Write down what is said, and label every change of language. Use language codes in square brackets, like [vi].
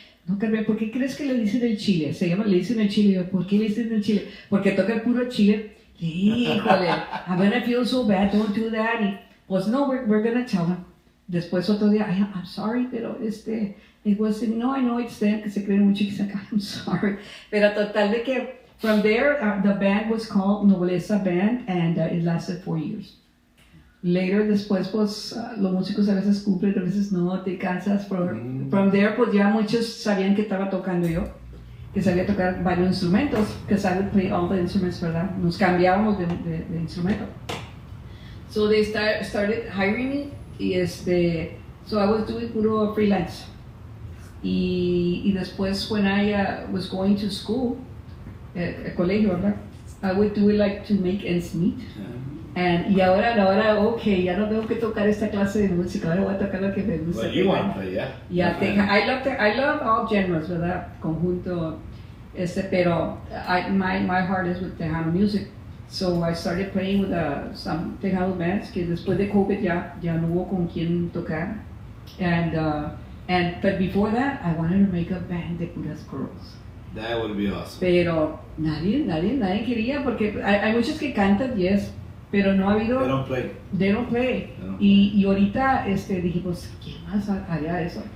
[es] No, Carmen, ¿por qué crees que le dicen el chile? Le dicen el chile. Yo, ¿por qué le dicen el chile? Porque toca el puro chile. [en] Híjole, I'm gonna feel so bad, don't do that. [es] Y, pues no, [en] we're gonna tell him. [es] Después otro día, I'm sorry, pero it wasn't, no, [en] I know it's them, [es] que se creen mucho que se acaban, I'm sorry. Pero total de que, [en] from there, the band was called Nobleza Band, and it lasted 4 years. [es] Later, después, pues, los músicos a veces cumplen, a veces no, te cansas. From there, pues ya muchos sabían que estaba tocando yo, que sabía tocar varios instrumentos, [en] because I would play all the instruments, [es] ¿verdad? Nos cambiábamos de instrumento. [en] So they started hiring me, y so I was doing puro freelance. [es] Y después, [en] when I was going to school, colegio, ¿verdad? I would do it like to make ends meet. [es] Y ahora, okay, ya no tengo que tocar esta clase de música, ahora voy a tocar lo que me gusta. [en] Well, you want to play, yeah. Yeah, I love all genres, ¿verdad? Conjunto, pero my heart is with Tejano music. So I started playing with some Tejano bands, [es] que después de COVID ya no hubo con quien tocar. [en] But before that, I wanted to make a band de puras girls. That would be awesome. [es] Pero nadie quería, porque hay muchos que cantan, yes, pero no ha habido... [en] They don't play. [es] Y ahorita dijimos, ¿quién más haría eso?